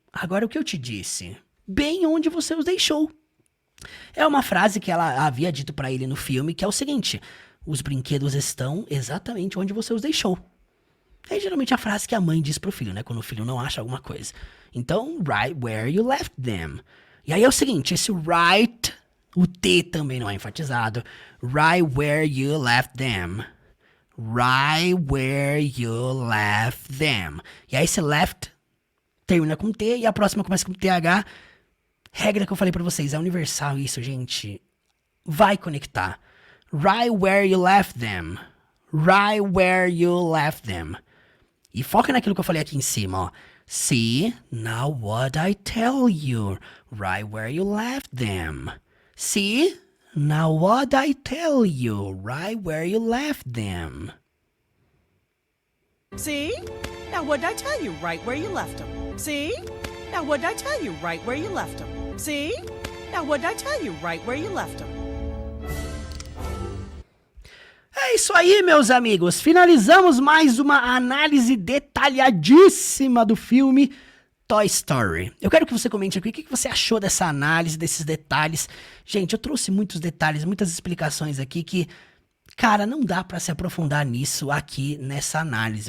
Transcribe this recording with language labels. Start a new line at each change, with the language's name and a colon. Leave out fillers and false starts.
Portuguese: Agora o que eu te disse? Bem onde você os deixou. É uma frase que ela havia dito pra ele no filme, que é o seguinte. Os brinquedos estão exatamente onde você os deixou. É geralmente a frase que a mãe diz pro filho, né? Quando o filho não acha alguma coisa. Então,
English: right where you left them.
Portuguese: E aí é o seguinte, esse right, o T também não é enfatizado.
English: Right where you left them. Right where you left them.
Portuguese: E aí esse left termina com T e a próxima começa com TH. Regra que eu falei pra vocês, é universal isso, gente. Vai conectar.
English: Right where you left them. Right where you left them.
Portuguese: E foca naquilo que eu falei aqui em cima, ó.
English: See, now what I tell you. Right where you left them. See? Now what I tell you, right where you left them. See? Now what'd I tell you right where you left them? See? Now what'd I tell you right where you left them? See? Now what'd I tell you right where you left them?
Portuguese: É isso aí, meus amigos. Finalizamos mais uma análise detalhadíssima do filme Toy Story. Eu quero que você comente aqui o que você achou dessa análise, desses detalhes. Gente, eu trouxe muitos detalhes, muitas explicações aqui que, cara, não dá pra se aprofundar nisso aqui nessa análise.